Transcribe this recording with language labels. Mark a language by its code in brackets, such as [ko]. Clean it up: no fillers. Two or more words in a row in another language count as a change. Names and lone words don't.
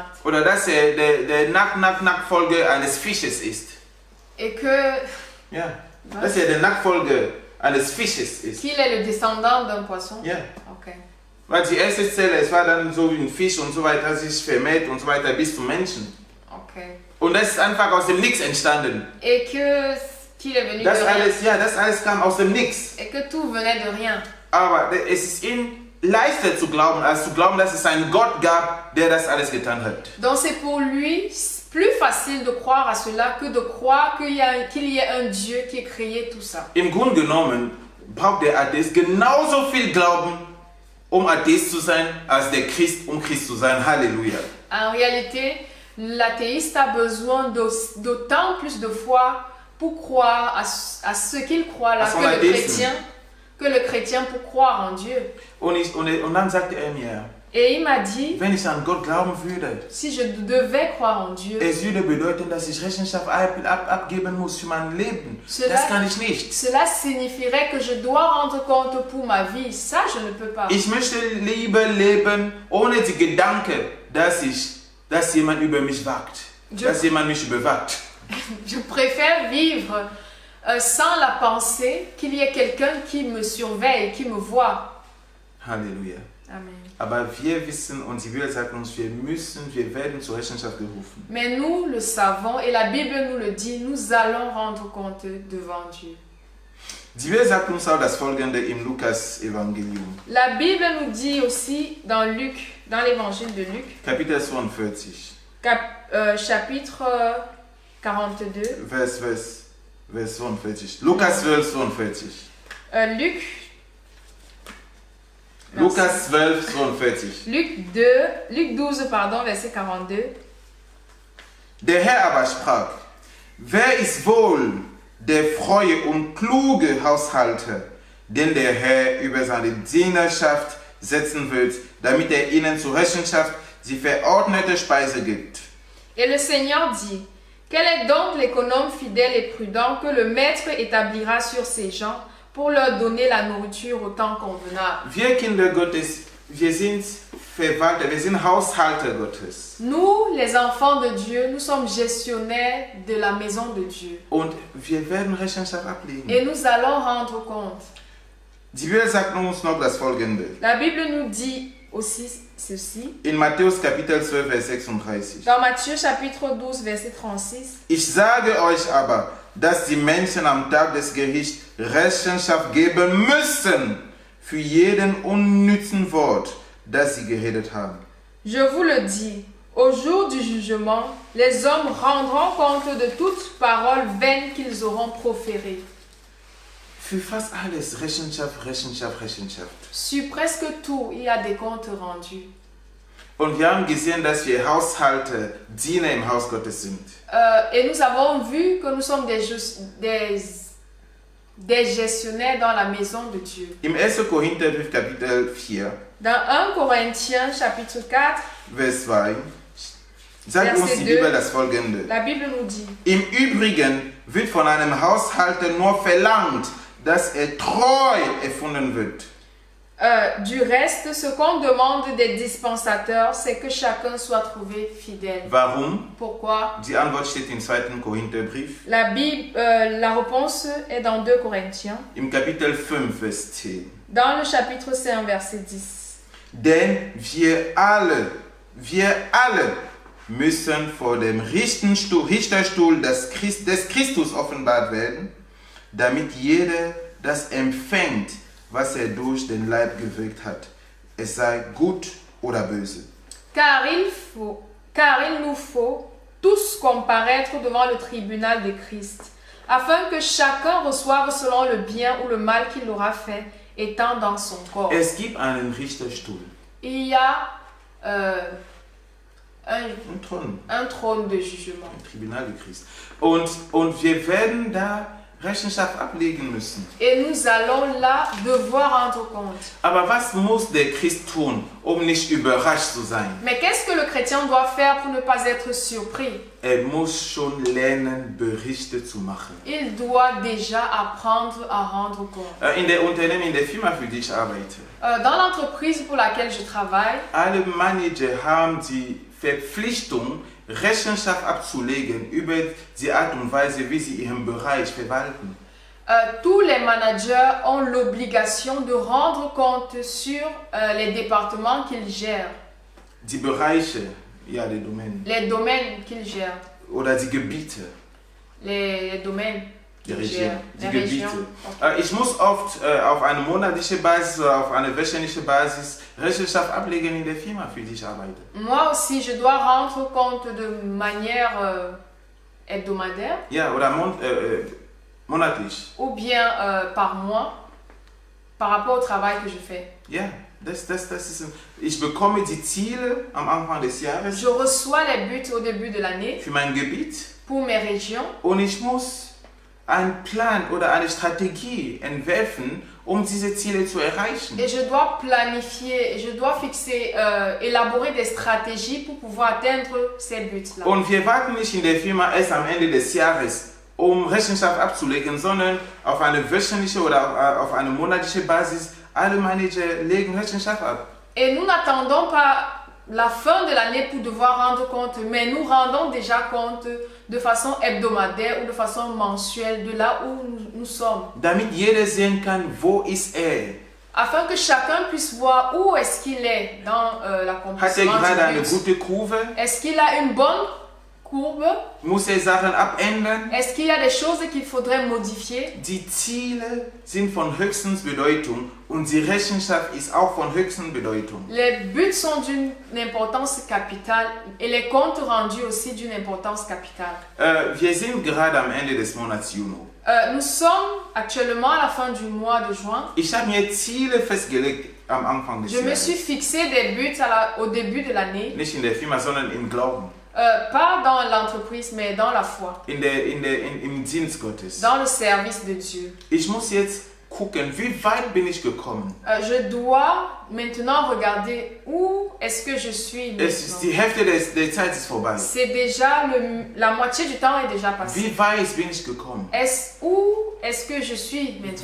[de] Oder dass der Nachfolger eines Fisches ist. [fr] Et que [de] Ja, dass der Nachfolger eines Fisches ist. [fr] qu'il est le descendant d'un poisson. [de] Ja. Okay. Weil die erste Zelle, es war dann so wie ein Fisch und so weiter, sich vermehrt und so weiter bis zum Menschen. Okay. Und das ist einfach aus dem Nichts entstanden. [fr] Et qu'il est venu [de] Das [fr] de rien. [de] alles, ja, das alles kam aus dem Nichts. [fr] Et que tout venait de rien. [de] Aber es ist ihnen leichter zu glauben, als zu glauben, dass es einen Gott gab, der das alles getan hat. [fr] Donc c'est pour lui plus facile de croire à cela que de croire qu'il y ait un Dieu qui ait créé tout ça. [de] Im Grunde genommen braucht der Atheist genauso viel Glauben, um Atheist zu sein, als der Christ, um Christ zu sein. Halleluja. [fr] En réalité, l'athéiste a besoin d'autant plus de foi pour croire à ce qu'il croit là que le chrétien pour croire en Dieu. [de] Und dann sagte er mir, [fr] Et il m'a dit, [de] wenn ich an Gott glauben würde, [fr] si je devais croire en Dieu, [de] es würde bedeuten, dass ich Rechenschaft abgeben muss für mein Leben. Das kann ich nicht. [fr] Cela signifierait que je dois rendre compte pour ma vie. Ça, je ne peux pas. [de] Ich möchte lieber leben ohne die Gedanke, dass jemand über mich wacht. Dass jemand mich überwacht. [fr] Je préfère vivre sans la pensée qu'il y ait quelqu'un qui me surveille, qui me voit. Halleluja. Amen. [de] Aber wir wissen und die Bibel sagt uns, wir werden zur Rechenschaft gerufen. [fr] Mais nous le savons et la Bible nous le dit, nous allons rendre compte devant Dieu. [de] Die Bibel sagt uns auch das Folgende im Lukas-Evangelium. [fr] La Bible nous dit aussi dans Luc, dans l'évangile de Luc, [de] Kapitel 42. [fr] Chapitre 42. [de] Vers 42. Lukas 12, 42. [fr] Luc. [de] Lukas 12, 42. [fr] Luc 12, pardon, verset 42. [de] Der Herr aber sprach, wer ist wohl der treue und kluge Haushalter, den der Herr über seine Dienerschaft setzen wird, damit er ihnen zur Rechenschaft die verordnete Speise gibt. [fr] Et le Seigneur dit, quel est donc l'économe fidèle et prudent que le maître établira sur ses gens pour leur donner la nourriture au temps convenable? [de] Wir Kinder Gottes, wir sind Verwalter, wir sind Haushalter Gottes. [fr] Nous, les enfants de Dieu, nous sommes gestionnaires de la maison de Dieu. [de] Und wir werden Rechenschaft ablegen. [fr] Et nous allons rendre compte. [de] Die Bibel sagt uns noch das Folgende. [fr] La Bible nous dit aussi ceci. [de] In Matthäus Kapitel 12, Vers 36. [fr] Dans Matthieu chapitre 12, verset 36. [de] Ich sage euch aber, dass die Menschen am Tag des Gerichts Rechenschaft geben müssen für jeden unnützen Wort, das sie geredet haben. [fr] Je vous le dis, au jour du jugement, les hommes rendront compte de toute parole vaine qu'ils auront proférée. [de] Für fast alles Rechenschaft, Rechenschaft, Rechenschaft. [fr] Sur presque tout, il y a des comptes rendus. [de] Und wir haben gesehen, dass wir Haushalter, Diener im Haus Gottes sind. [fr] Et nous avons vu que nous sommes des gestionnaires dans la maison de Dieu. [de] Im 1. Korintherbrief Kapitel 4, [fr] Dans 1 Corinthiens chapitre 4, [de] Vers 2, sagt [fr] Verset [de] uns die [fr] 2. [de] Bibel das Folgende. [fr] la Bible nous dit, [de] Im Übrigen wird von einem Haushalter nur verlangt, dass er treu erfunden wird. [fr] du reste, ce qu'on demande des dispensateurs, c'est que chacun soit trouvé fidèle. [de] Warum? [fr] Pourquoi? [de] Die Antwort steht im 2. Korintherbrief, [fr] La réponse est dans 2 Corinthiens, [de] im Kapitel 5, Vers 10. [fr] dans le chapitre 5, verset 10. [de] Denn wir alle müssen vor dem Richterstuhl des Christus offenbart werden, damit jeder das empfängt, was er durch den Leib gewirkt hat, es sei gut oder böse. [fr] Car il nous faut tous comparaître devant le tribunal de Christ, afin que chacun reçoive selon le bien ou le mal qu'il aura fait, étant dans son corps. [de] Es gibt einen Richterstuhl, [fr] Il y a [de] ein [fr] trône de jugement. Tribunal de Christ. [de] Und wir werden da Rechenschaft ablegen müssen. [fr] Et nous allons là devoir rendre compte. [de] Aber was muss der Christ tun, um nicht überrascht zu sein? [fr] Mais qu'est-ce que le chrétien doit faire pour ne pas être surpris? [de] Er muss schon lernen, Berichte zu machen. [fr] Il doit déjà apprendre à rendre compte. [de] In der Unternehmen, in der Firma, für die ich arbeite, [fr] Dans l'entreprise pour laquelle je travaille, [de] alle Manager haben die Verpflichtung, Rechenschaft abzulegen über die Art und Weise, wie sie ihren Bereich verwalten. [fr] tous les managers ont l'obligation de rendre compte sur les départements qu'ils gèrent, [de] Die Bereiche, ja, die Domänen, [fr] les domaines qu'ils gèrent, [de] oder die Gebiete, [fr] les domaines [de] die [fr] qu'ils [de] Region, [fr] gèrent, [de] die [fr] les [de] Gebiete. [fr] régions. Okay. [de] Ich muss oft auf eine monatliche Basis oder auf eine wöchentliche Basis Rechenschaft ablegen in der Firma, für die ich arbeite. [fr] Moi aussi, je dois rendre compte de manière hebdomadaire [de] Ja, oder monatlich. [fr] ou bien par mois par rapport au travail que je fais. [de] Ja, das ist, ich bekomme die Ziele am Anfang des Jahres [fr] Je reçois les buts au début de l'année [de] für mein Gebiet [fr] pour mes régions [de] und ich muss einen Plan oder eine Strategie entwerfen, um diese Ziele zu erreichen. [fr] et je dois planifier, et je dois fixer, élaborer des stratégies pour pouvoir atteindre ces buts-là. [de] Und wir warten nicht in der Firma erst am Ende des Jahres, um Rechenschaft abzulegen, sondern auf eine wöchentliche oder auf eine monatliche Basis. Alle Manager legen Rechenschaft ab. [fr] Et nous n'attendons pas la fin de l'année pour devoir rendre compte, mais nous rendons déjà compte de façon hebdomadaire ou de façon mensuelle de là où nous sommes. [de] Damit jeder sehen kann, wo ist er. [fr] Afin que chacun puisse voir où est-ce qu'il est dans [de] Hat er [fr] l'accomplissement [de] gerade eine [fr] du but. [de] gute Kurve? [fr] Est-ce qu'il a une bonne courbe? [de] Muss er Sachen abändern? [fr] Est-ce qu'il y a des choses qu'il faudrait modifier? [de] Die Ziele sind von höchster Bedeutung und die Rechenschaft ist auch von höchster Bedeutung. [fr] Les buts sont d'une importance capitale et les comptes rendus aussi d'une importance capitale. [de] Wir sind gerade am Ende des Monats Juni. [fr] Nous sommes actuellement à la fin du mois de juin. [de] Ich habe mir Ziele festgelegt am Anfang des [fr] Je me [de] Jahres. [fr] suis fixé des buts au début de l'année. [de] Nicht in der Firma, sondern im Glauben. [fr] Pas dans l'entreprise, mais dans la foi. [de] Im Dienst Gottes. [fr] Dans le service de Dieu. [de] Ich muss jetzt gucken, wie weit bin ich gekommen. [fr] Je dois maintenant regarder où est-ce que je suis maintenant. [de] Die Hälfte der Zeit ist vorbei. [fr] C'est déjà la moitié du temps est déjà passé. [de] Wie weit bin ich gekommen? [fr] Où est-ce que je suis maintenant?